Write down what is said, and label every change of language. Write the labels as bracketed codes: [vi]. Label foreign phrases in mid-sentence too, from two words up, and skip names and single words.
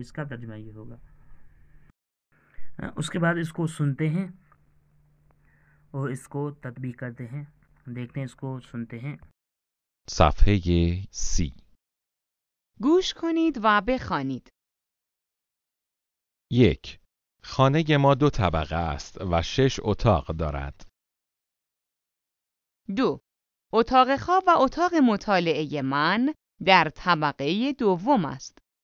[ur] اس کا ترجمہ یہ ہوگا. اس کے بعد اس کو سنتے ہیں اور اس کو تطبیق کرتے ہیں. دیکھتے ہیں، اس کو سنتے ہیں. [fa] صفحه 30. گوش کنید و بخوانید. 1. خانه ما 2 طبقه است و 6 اتاق دارد. 2. اتاق خواب و اتاق مطالعه من در طبقه دوم است.